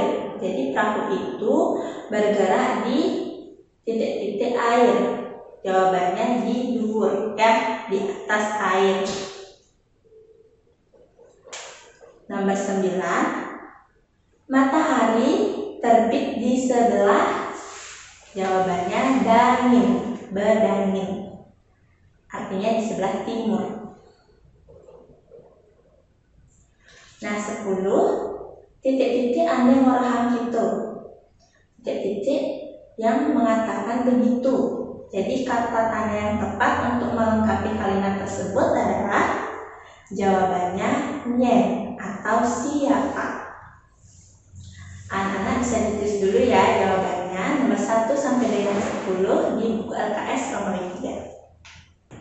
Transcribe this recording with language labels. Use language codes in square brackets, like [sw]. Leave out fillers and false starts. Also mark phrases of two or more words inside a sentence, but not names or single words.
[id] Jadi perahu itu bergerak di titik-titik air. Jawabannya [ban] di dhuwur [id] ya, di atas air. Nomor 9, matahari terbit di sebelah. [ban] Jawabannya dangin, bedangin. [id] Artinya di sebelah timur. Nah 10, titik-titik [ban] ane ngorahang [id] gitu. Titik-titik yang mengatakan begitu. Jadi kata tanda yang tepat untuk melengkapi kalimat tersebut adalah jawabannya nyen atau siapa. Anak-anak bisa ditulis dulu ya jawabannya nomor 1 sampai dengan 10 di buku LKS Romawi 3.